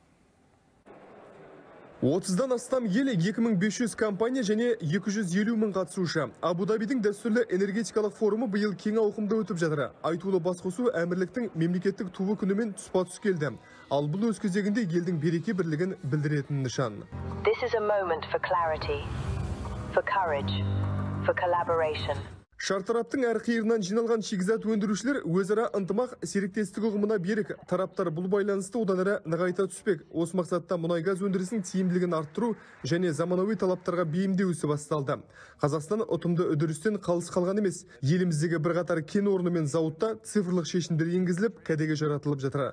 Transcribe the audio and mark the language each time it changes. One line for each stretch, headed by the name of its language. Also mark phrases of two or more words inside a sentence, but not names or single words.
Kazakh: 30-дан астам ел, 2500 компания және 250 мың қатысушы. Абу-Дабидің дәстүрлі энергетикалық форумы биыл кең ауқымда өтіп жатыр. Айтулы басқосу әмірліктің мемлекеттік туы күнімен тұспа-тұс келді. Ал бұл өз кезегінде елдің береке бірлігін білдіретін нышан.
English: This is a moment for clarity, for courage, for collaboration.
Kazakh: Шартараптың әр қиырынан жиналған шикізат өндірушілер өзара ынтымақ серіктестік ұғымына берік. Тараптар бұл байланысты одан әрі нығайта түспек. Осы мақсатта мұнай-газ өндірісінің тиімділігін арттыру және заманауи талаптарға бейімдеу ісі басталды. Қазақстан ұтымды үдерістен қалыс қалған емес. Еліміздегі бірқатар кен орны мен зауытта цифрлық шешімдер енгізіліп, кәдеге жаратылып жатыр.